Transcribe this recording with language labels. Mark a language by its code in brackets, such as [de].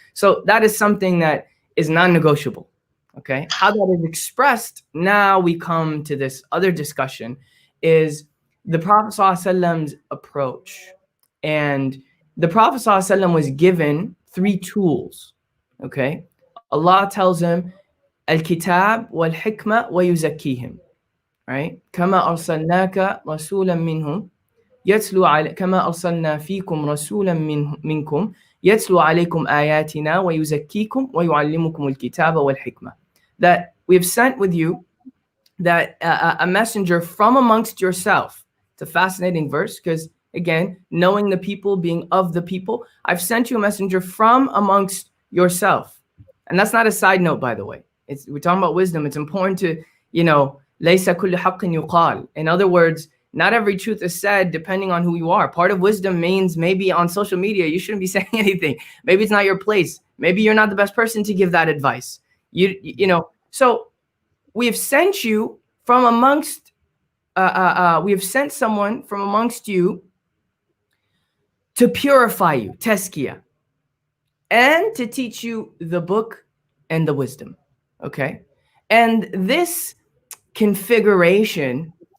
[en] So that is something that is non-negotiable. Okay, how that is expressed, now we come to this other discussion, is the Prophet ﷺ's approach. And the Prophet ﷺ was given 3 tools. Okay, Allah tells him, [ar] الكتاب والحكمة ويزكيهم, [en] right? [ar] كما أرسلناك رسولا منهم يتلو على كما أرسلنا فيكم رسولا منكم يتلو عليكم آياتنا ويزكيكم ويعلمكم الكتاب والحكمة. [en] That we have sent with you that a messenger from amongst yourself. It's a fascinating verse because, again, knowing the people, being of the people, I've sent you a messenger from amongst yourself. And that's not a side note, by the way. We're talking about wisdom. It's important to, [ar] لَيْسَ كُلُّ حَقٍّ يُقَالُ. [en] In other words, not every truth is said depending on who you are. Part of wisdom means maybe on social media, you shouldn't be saying anything. Maybe it's not your place. Maybe you're not the best person to give that advice. So we have sent you from amongst, we have sent someone from amongst you to purify you, tazkiyah, and to teach you the book and the wisdom. Okay, and this configuration